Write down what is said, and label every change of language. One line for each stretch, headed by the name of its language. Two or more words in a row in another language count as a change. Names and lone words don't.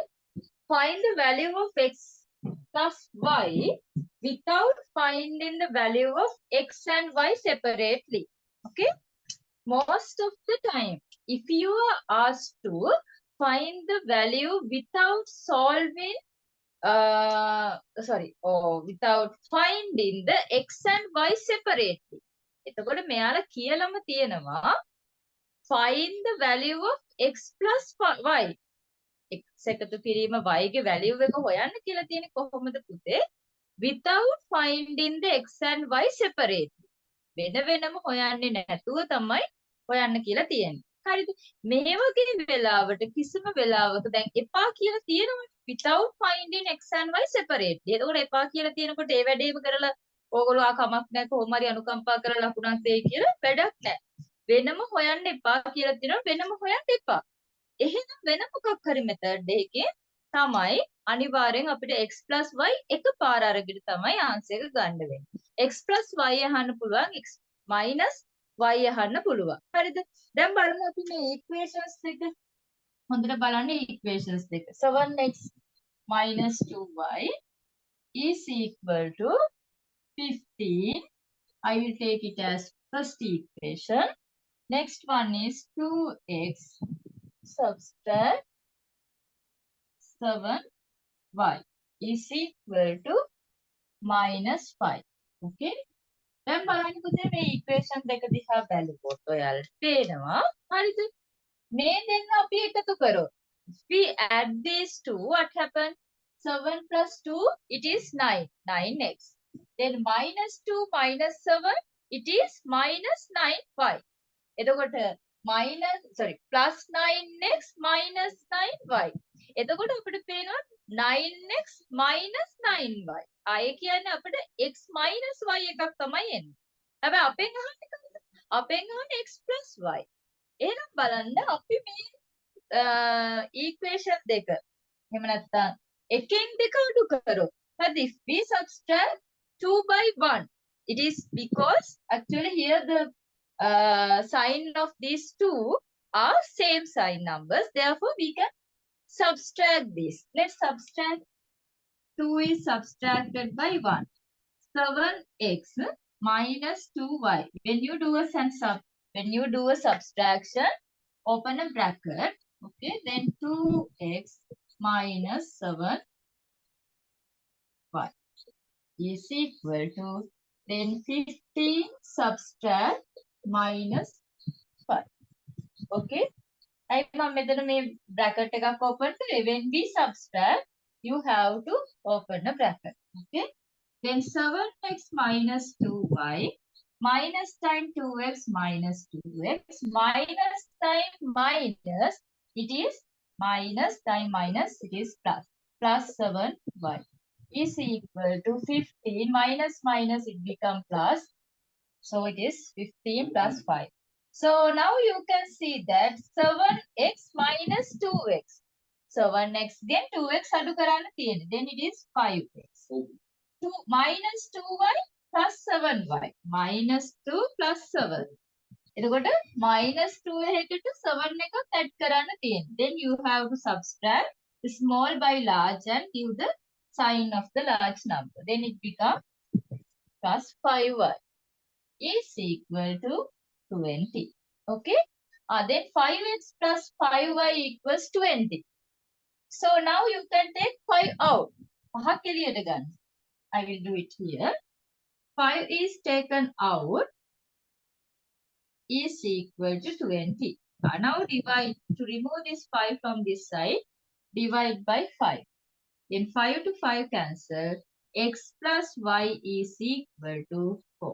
English: Find the value of x plus y without finding the value of x and y separately. Okay? Most of the time, if you are asked to find the value without solving, without finding the x and y separately.
Sinhala: එතකොට මෙයාලා කියලාම තියෙනවා
English: find the value of x plus y.
Sinhala: x එකතු කිරීම y ගේ value එක හොයන්න කියලා තියෙන්නේ කොහොමද පුතේ?
English: Without finding the x and y separately.
Sinhala: වෙන වෙනම හොයන්නේ නැතුව තමයි හොයන්න කියලා තියෙන්නේ. හරිද? මේ වගේ වෙලාවට කිසිම වෙලාවක දැන් එපා කියලා තියෙනවනේ.
English: Without finding x and y separately.
Sinhala: එතකොට එපා කියලා තියෙනකොට ඒ වැඩේම කරලා ඕගොල්ලෝ කමක් නැහැ කොහොම හරි අනුකම්පා කරලා ලකුණක් දෙයි කියලා වැඩක් නැහැ. වෙනම හොයන්න එපා කියලා තියෙනවා වෙනම හොයන්න එපා. එහෙනම් වෙන මොකක් හරි මෙතඩ් එකකින් තමයි අනිවාර්යෙන් අපිට x y එකපාර අරගෙන තමයි ආන්සර් එක ගන්න වෙන්නේ. x y අහන්න පුළුවන් x y අහන්න පුළුවන්. හරිද? දැන් බලමු අපි මේ equations දෙක හොඳට බලන්න equations දෙක.
English: 7x minus 2y is equal to 15. I will take it as first equation. Next one is 2x subtract 7y is equal to minus 5.
Sinhala: Okay? දැන් බලන්න පුතේ මේ equation දෙක දිහා බලනකොට ඔයාලට පේනවා හරිද? මේ දෙන්න අපි එකතු කරොත්
English: we add these two, what happened? 7 plus 2 it is 9x. Then minus 2 minus 7 it is minus 9y. එතකොට plus 9x minus 9y.
Sinhala: එතකොට අපිට පේනවා
English: 9x minus 9y.
Sinhala: ආයේ කියන්නේ අපිට
English: x minus y
Sinhala: එකක් තමයි එන්නේ. හැබැයි අපෙන් අහන්නේ
English: x plus y.
Sinhala: එහෙනම් බලන්න අපි මේ equation දෙක එහෙම නැත්නම් එකෙන් දෙක අඩු කරොත්
English: but if we subtract 2 by 1 it is because actually here the sign of these two are same sign numbers, therefore we can subtract this. Let's subtract. 2 is subtracted by 1. 7x minus 2y. When you do a subtraction, open a bracket. Okay, then 2x minus 7y is equal to then 15 subtract minus 5.
Sinhala: Okay. I මෙතන මේ bracket එකක් open කරේ.
English: When we subtract, you have to open a bracket. Okay. Then 7x minus 2y minus time 2x minus 2x minus time minus, it is minus time minus, it is plus 7y is equal to 15 minus minus it become plus, so it is 15 plus 5. So now you can see that 7x minus 2x. 7x then 2x
Sinhala: අඩු කරන්න තියෙන්නේ.
English: Then it is 5x. 2 minus 2y plus 7y. Minus 2 plus 7.
Sinhala: එතකොට
English: minus 2
Sinhala: එකට 7 එකක් add කරන්න තියෙන්නේ.
English: Then you have to subtract the small by large and give the sign of the large number. Then it becomes plus 5y is equal to 20. Okay. Then 5x plus 5y equals 20. So now you can take 5 out.
Sinhala: පහක් එළියට ගන්න.
English: I will do it here. 5 is taken out is equal to 20. Now divide, to remove this 5 from this side, divide by 5. Then 5 to 5 cancel. X plus y is equal to 4.